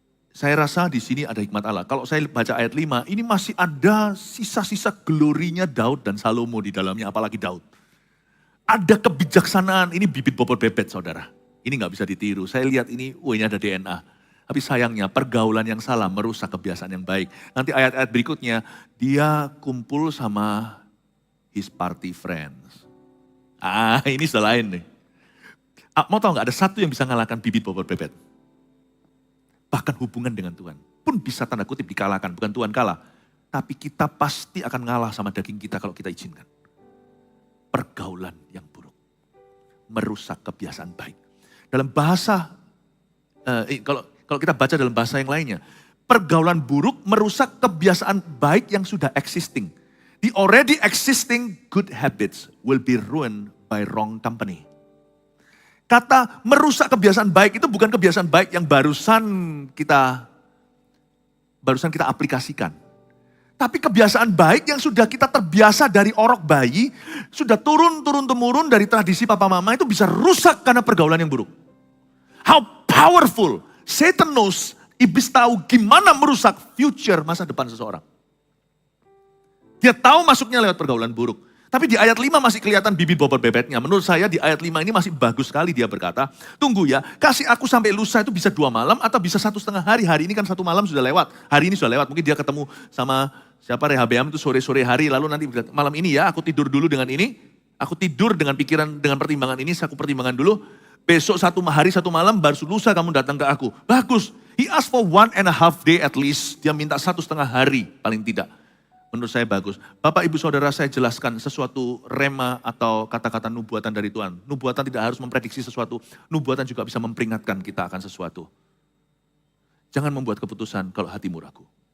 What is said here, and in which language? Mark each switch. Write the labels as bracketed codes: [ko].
[id] Saya rasa di sini ada hikmat Allah. Kalau saya baca ayat 5, ini masih ada sisa-sisa glorinya Daud dan Salomo di dalamnya, apalagi Daud. Ada kebijaksanaan, ini bibit bobot bebet saudara. Ini nggak bisa ditiru. Saya lihat ini, ini ada DNA. Tapi sayangnya pergaulan yang salah merusak kebiasaan yang baik. Nanti ayat-ayat berikutnya, dia kumpul sama [en] his party friends. [id] Ini sudah lain nih. Mau tahu nggak, ada satu yang bisa ngalahkan bibit bobot bebet. Bahkan hubungan dengan Tuhan pun bisa tanda kutip dikalahkan. Bukan Tuhan kalah, tapi kita pasti akan ngalah sama daging kita kalau kita izinkan. Pergaulan yang buruk merusak kebiasaan baik. Dalam bahasa, kalau kita baca dalam bahasa yang lainnya, pergaulan buruk merusak kebiasaan baik yang sudah existing. [en] The already existing good habits will be ruined by wrong company. [id] Kata merusak kebiasaan baik itu bukan kebiasaan baik yang barusan kita aplikasikan. Tapi kebiasaan baik yang sudah kita terbiasa dari orok bayi, sudah turun-temurun dari tradisi papa mama itu bisa rusak karena pergaulan yang buruk. [en] How powerful. Satan knows, [id] iblis tahu gimana merusak future masa depan seseorang. Dia tahu masuknya lewat pergaulan buruk. Tapi di ayat 5 masih kelihatan bibit bobot bebetnya. Menurut saya di ayat 5 ini masih bagus sekali dia berkata, tunggu ya, kasih aku sampai lusa itu bisa 2 malam atau bisa 1,5 hari. Hari ini kan 1 malam sudah lewat, hari ini sudah lewat. Mungkin dia ketemu sama siapa Rehabeam itu sore-sore hari, lalu nanti malam ini ya aku tidur dulu dengan ini. Aku tidur dengan pikiran, dengan pertimbangan ini, aku pertimbangkan dulu. Besok 1 hari 1 malam baru lusa kamu datang ke aku. Bagus, [en] he asked for 1.5 day at least. [id] Dia minta 1,5 hari paling tidak. Menurut saya bagus. Bapak, Ibu, Saudara, saya jelaskan sesuatu rema atau kata-kata nubuatan dari Tuhan. Nubuatan tidak harus memprediksi sesuatu. Nubuatan juga bisa memperingatkan kita akan sesuatu. Jangan membuat keputusan kalau hatimu ragu.